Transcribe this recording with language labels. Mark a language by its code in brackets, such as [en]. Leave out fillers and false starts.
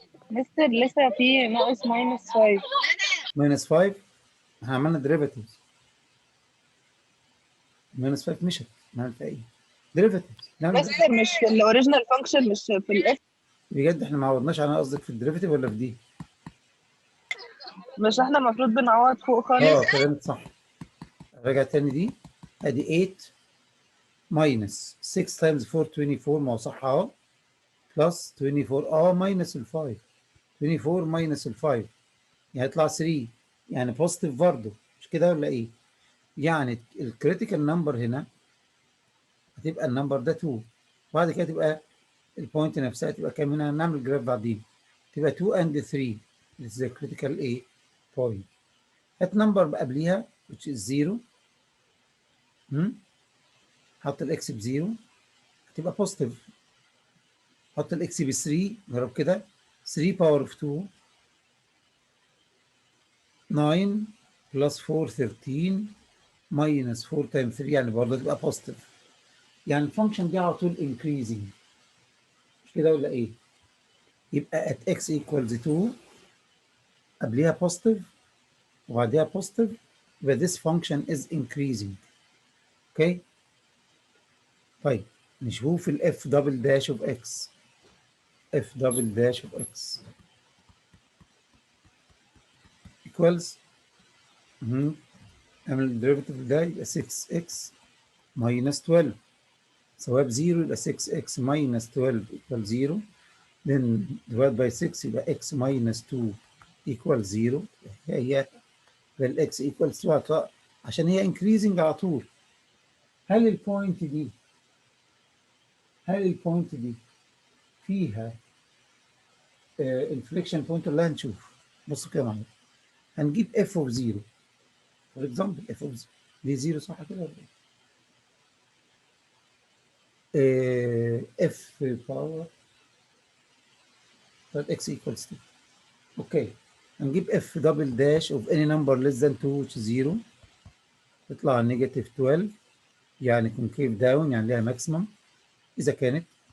[ar] مستر لسه في ناقص minus 5. minus 5 احنا عملنا derivatives. minus 5 مشت نعمل فيها ايه؟ derivatives. مستر مش في الاوريجينال فانكشن، مش في الاف. بجد احنا ما عوضناش عنها، قصدك في الديريفيتيف ولا في دي؟ مش احنا المفروض بنعوض فوق خالص؟ كلامك صح. راجع تاني دي، ادي 8 minus 6 times 4 24، ما هو صح اهو، بلس 24 minus ال 5 24 minus ال 5 يعني هيطلع 3، يعني بوزيتيف برضه، مش كده ولا ايه؟ يعني الكريتيكال نمبر هنا هتبقى النمبر ده 2، وبعد كده تبقى البوينت نفسها تبقى كام؟ هنا هنعمل جراف بعدين، تبقى 2 and 3. [en] This is the critical A point. [ar] هات نمبر قبليها [en] which is 0. [ar] حط الاكس بزيرو هتبقى بوزيتيف. حط الاكس ب 3، جرب كده، 3 باور اوف 2 9 بلس 4 13 ماينس 4 تايم 3، يعني برضه تبقى بوزيتيف. يعني الفانكشن دي على طول انكريزنج، مش كده ولا ايه؟ يبقى [en] at x equals 2 [ar] قبليها بوزيتيف وبعديها بوزيتيف، يبقى [en] this function is increasing. [ar] اوكي؟ طيب نشوف ال f double dash of x. [en] f double dash of x equals [ar] اعمل الديريفيتيف ده يبقى [en] 6x minus 12، [ar] سواء بزيرو يبقى [en] 6x minus 12 equals 0. then divide by 6 يبقى x minus 2 equals 0. [ar] هي x equals 2 عشان هي increasing على طول. هل البوينت دي فيها inflection point ولا هنشوف؟ بصوا كده معايا، هنجيب f of 0 [en] for example. f of 0 [ar] دي [en] 0 [ar] صح كده ولا ايه؟ [en] f power x equals 2. [ar] اوكي، هنجيب [en] f double dash of any number less than 2 which is 0، [ar] تطلع نيجاتيف 12 يعني [en] concave down [ar] يعني ليها ماكسيمم اذا كانت.